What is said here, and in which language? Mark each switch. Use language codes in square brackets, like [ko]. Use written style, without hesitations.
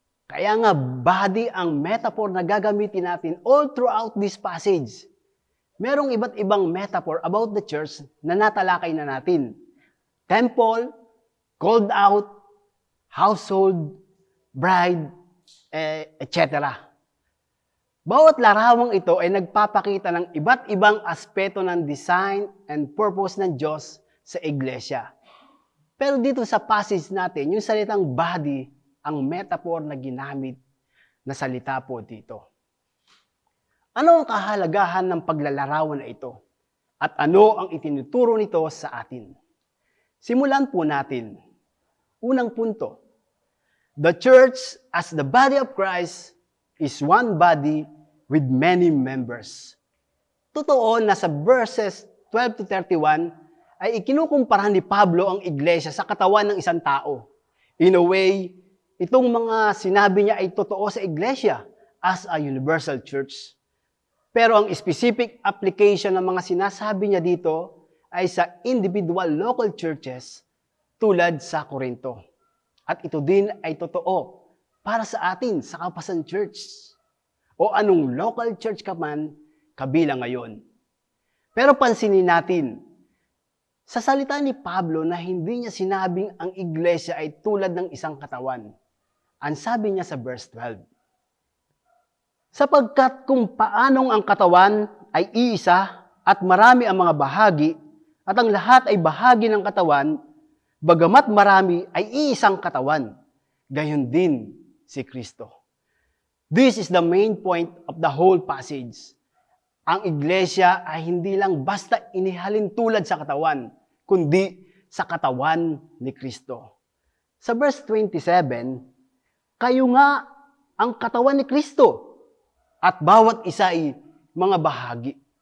[tl] Kaya nga, body ang metaphor na gagamitin natin [en] all throughout this passage. [tl] Merong iba't ibang metaphor about the church na natalakay na natin. [en] Temple, called out, household, bride, etc. [tl] Bawat larawang ito ay nagpapakita ng iba't ibang aspeto ng [en] design and purpose [tl] ng Diyos sa iglesia. Pero dito sa passage natin, yung salitang body ang metaphor na ginamit na salita po dito. Ano ang kahalagahan ng paglalarawan na ito? At ano ang itinuturo nito sa atin? Simulan po natin. Unang punto. [en] The church as the body of Christ is one body with many members. [tl] Totoo na sa verses 12 to 31 ay ikinukumpara ni Pablo ang iglesia sa katawan ng isang tao. [en] In a way, [tl] itong mga sinabi niya ay totoo sa iglesia [en] as a universal church. [tl] Pero ang [en] specific application [tl] ng mga sinasabi niya dito ay sa [en] individual local churches [tl] tulad sa Corinto. At ito din ay totoo para sa atin sa Kapasan Church o anong [en] local church [tl] ka man kabilang ngayon. Pero pansinin natin, sa salita ni Pablo na hindi niya sinabing ang iglesia ay tulad ng isang katawan. Ang sabi niya sa verse 12, sapagkat kung paanong ang katawan ay iisa at marami ang mga bahagi at ang lahat ay bahagi ng katawan, bagamat marami ay iisang katawan, gayon din si Kristo. [en] This is the main point of the whole passage. [tl] Ang iglesia ay hindi lang basta inihalin tulad sa katawan, kundi sa katawan ni Kristo. Sa verse 27, kayo nga ang katawan ni Kristo at bawat isa ay mga bahagi.